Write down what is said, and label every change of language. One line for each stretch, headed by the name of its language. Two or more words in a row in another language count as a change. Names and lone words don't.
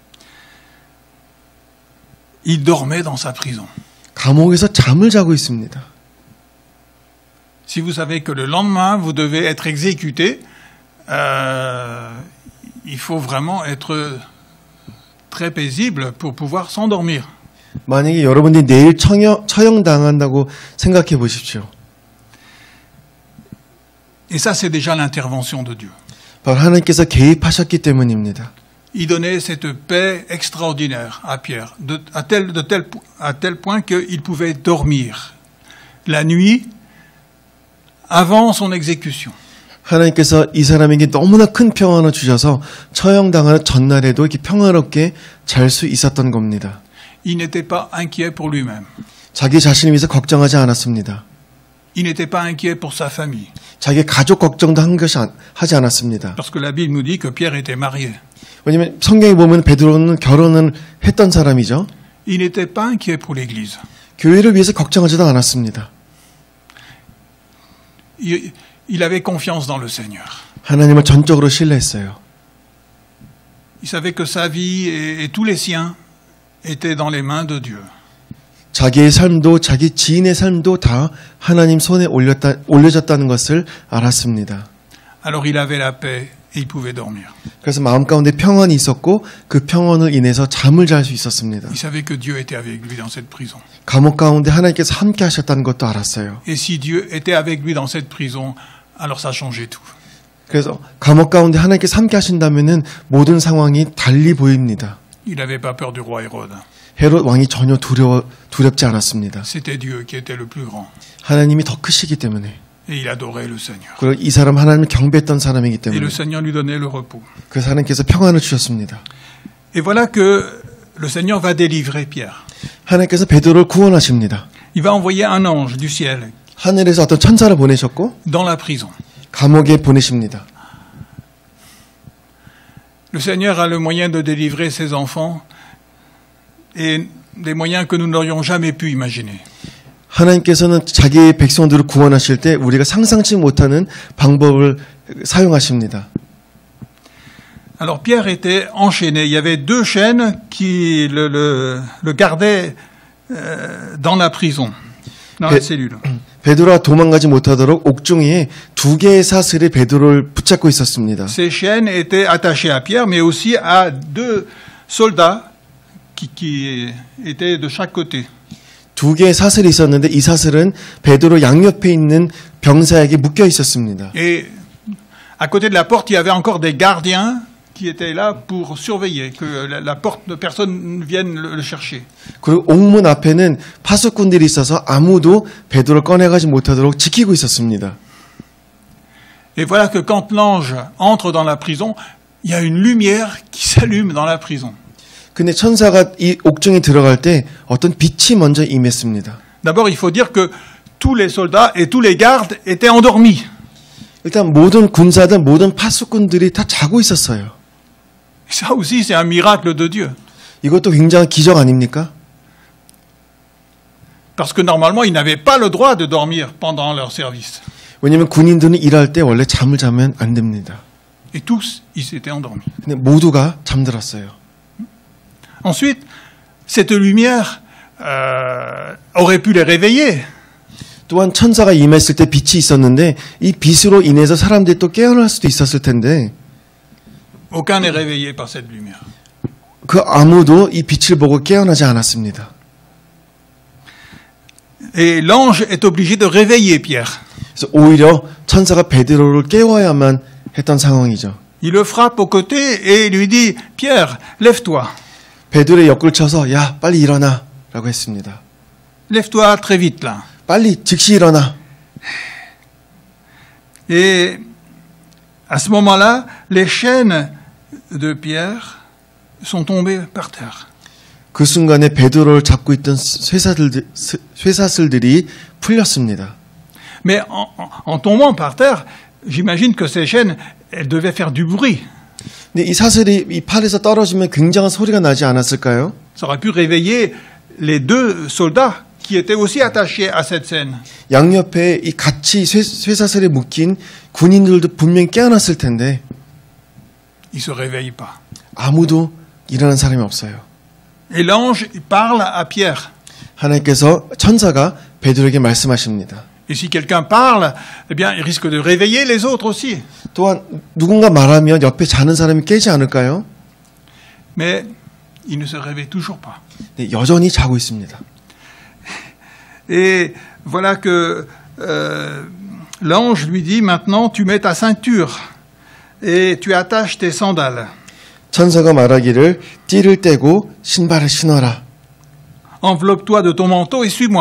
French: Il dormait dans sa prison.
Korean: 감옥에서 잠을 자고 있습니다.
French: Si vous savez que le lendemain, vous devez être exécuté, il faut vraiment être très paisible pour pouvoir s'endormir.
Korean: 만약에 여러분들이 내일 처형당한다고 생각해 보십시오.
French: Et ça, c'est déjà l'intervention de Dieu.
Korean: 바로 하나님께서 개입하셨기 때문입니다.
French: Il donnait cette paix extraordinaire à Pierre, à tel point qu'il pouvait dormir la nuit avant son exécution.
Korean: 하나님께서 이 사람에게 너무나 큰 평안을 주셔서 처형당하는 전날에도 이렇게 평화롭게 잘 수 있었던 겁니다.
French: Il n'était pas inquiet pour lui-même.
Korean: 자기 자신을 위해서 걱정하지 않았습니다.
French: Il n'était pas inquiet pour sa famille.
Korean: 자기 가족 걱정도 하지 않았습니다.
French: Parce que la Bible nous dit que Pierre était marié.
Korean: 왜냐하면 성경에 보면 베드로는 결혼을 했던 사람이죠.
French: Il n'était pas inquiet pour l'Église.
Korean: 교회를 위해서 걱정하지도 않았습니다.
French: Il avait confiance dans le Seigneur.
Korean: 하나님을 전적으로 신뢰했어요.
French: Il savait que sa vie et tous les siens étaient dans les mains de Dieu.
Korean: 자기의 삶도 자기 지인의 삶도 다 하나님 손에 올려졌다는 것을 알았습니다.
French: Alors il avait la paix et il pouvait dormir.
Korean: 그래서 마음 가운데 평안이 있었고 그 평안을 인해서 잠을 잘 수 있었습니다.
French: Il savait que Dieu était avec lui dans cette prison.
Korean: 감옥 가운데 하나님께서 함께 하셨다는 것도 알았어요.
French: Et si Dieu était avec lui dans cette prison, alors ça changeait tout.
Korean: 그래서 감옥 가운데 하나님께서 함께 하신다면은 모든 상황이 달리 보입니다.
French: Il n'avait pas peur du roi Hérode.
Korean: 헤롯 왕이 전혀 두렵지 않았습니다.
French: C'était Dieu qui était le plus grand.
Korean: 하나님이 더 크시기 때문에.
French: Et il adorait le Seigneur.
Korean: 그리고 이 사람 하나님을 경배했던 사람이기
French: Et
Korean: 때문에.
French: le Seigneur lui donnait le repos.
Korean: 그래서 하나님께서 평안을 주셨습니다.
French: Et voilà que le Seigneur va délivrer Pierre.
Korean: 하나님께서 베드로를 구원하십니다.
French: Il va envoyer un ange du ciel
Korean: 하늘에서 어떤 천사를 보내셨고
French: dans la prison.
Korean: 감옥에 보내십니다.
French: Le Seigneur a le moyen de délivrer ses enfants et des moyens que nous n'aurions jamais pu imaginer.
Korean: 하나님께서는 자기의 백성들을 구원하실 때 우리가 상상치 못하는 방법을 사용하십니다.
French: Alors Pierre était enchaîné. Il y avait deux chaînes qui le gardaient dans la prison, dans la cellule.
Korean: 베드로가 도망가지 못하도록 옥중에 두 개의 사슬이 베드로를 붙잡고 있었습니다.
French: Ces chaînes étaient attachées à Pierre, mais aussi à deux soldats qui étaient de chaque côté.
Korean: 두 개의 사슬이 있었는데 이 사슬은 베드로 양옆에 있는 병사에게 묶여 있었습니다.
French: Et à côté de la porte, il y avait encore des gardiens qui étaient là pour surveiller que la porte de personne ne vienne le chercher.
Korean: 그리고 옥문 앞에는 파수꾼들이 있어서 아무도 베드로를 꺼내가지 못하도록 지키고 있었습니다.
French: Et voilà que quand l'ange entre dans la prison, il y a une lumière qui s'allume dans la prison.
Korean: 근데 천사가 이 옥중에 들어갈 때 어떤 빛이 먼저 임했습니다.
French: D'abord, il faut dire que tous les soldats et tous les gardes étaient endormis.
Korean: 일단 모든 군사들, 모든 파수꾼들이 다 자고 있었어요.
French: Ça aussi, c'est un miracle de Dieu.
Korean: 이것도 굉장한 기적 아닙니까?
French: Parce que normalement, ils n'avaient pas le droit de dormir pendant leur service.
Korean: 왜냐하면 군인들은 일할 때 원래 잠을 자면 안 됩니다.
French: Et tous, ils étaient endormis.
Korean: 근데 모두가 잠들었어요.
French: Ensuite, cette lumière aurait pu les réveiller.
Korean: 또한 천사가 임했을 때 빛이 있었는데 이 빛으로 인해서 사람들이 또 깨어날 수도 있었을 텐데
French: Aucun n'est réveillé par cette lumière.
Korean: 그 아무도 이 빛을 보고 깨어나지 않았습니다.
French: Et l'ange est obligé de réveiller Pierre.
Korean: 그래서 오히려 천사가 베드로를 깨워야만 했던 상황이죠.
French: Il le frappe au côté et lui dit « Pierre, lève-toi.
Korean: 베드로의 옆구리를 쳐서 야 빨리 일어나 라고 했습니다.
French: Lève-toi très vite là.
Korean: 빨리 즉시 일어나.
French: Et à ce moment-là, les chaînes de Pierre sont tombées par terre.
Korean: 그 순간에 베드로를 잡고 있던 쇠사슬들이 풀렸습니다.
French: Mais en tombant par terre, j'imagine que ces chaînes, elles devaient faire du bruit.
Korean: 근데 이 사슬이 이 팔에서 떨어지면 굉장한 소리가 나지 않았을까요?
French: Ça aurait pu réveiller les deux soldats qui étaient aussi attachés à cette scène.
Korean: 양옆에 이 같이 쇠사슬에 묶인 군인들도 분명히 깨어났을 텐데
French: Ils se réveillent pas.
Korean: 아무도 일어난 사람이 없어요.
French: Et l'ange parle à Pierre.
Korean: 하나님께서 천사가 베드로에게 말씀하십니다.
French: Et si quelqu'un parle, eh bien, il risque de réveiller les autres aussi.
Korean: 또한 누군가 말하면 옆에 자는 사람이 깨지 않을까요?
French: Mais il ne se réveille toujours pas.
Korean: 네, 여전히 자고 있습니다.
French: Et voilà que l'ange lui dit, maintenant tu mets ta ceinture et tu attaches tes sandales.
Korean: 천사가 말하기를 띠를 떼고 신발을 신어라.
French: Enveloppe-toi de ton manteau et suis-moi.